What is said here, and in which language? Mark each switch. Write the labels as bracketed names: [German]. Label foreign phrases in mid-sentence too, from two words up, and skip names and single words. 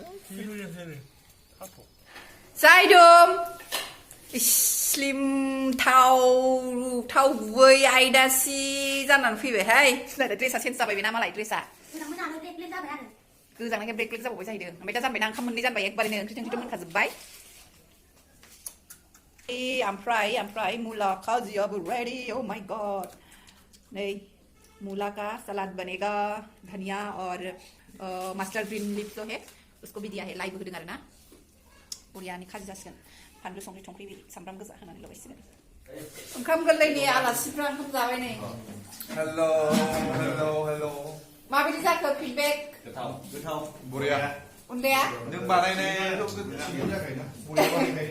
[Bodo] जायदों स्लिम थाव गुबै आयदासि जानानै फैबायहाय सिनायदो ड्रेसा चेन्ज जाबाय बेना मालाय ड्रेसा मोजाङै ब्लेक जाबाय आरो गोजांनायखाय ब्लेक जाबावबाय जाहैदों ओमफ्राय दा जानबायना ओंखाम मोननै जानबाय एकबारैनो ओंख्रि थोंख्रिथ' मोनखाजोब्बाय ओमफ्राय मुला खाजियाबो रेडी [English] oh my god [Hindi] नै मूला का सलाद बनेगा धनिया और मस्टर्ड ग्रीन लीफ जो है उसको भी दिया है [Bodo] लाइव होदों आरोना बरियानि खाजि जासिगोन फानलु संख्रि सामब्राम गोजा होनानै लगायसिगोन ओंखाम गोरलैनि आलासिफ्रा ओंखाम जाबाय नै हेल' माबायदि जाखो फिडबेक गोथाव बरिया अनलाया नों बानायनायथ' बरिया बानायखायो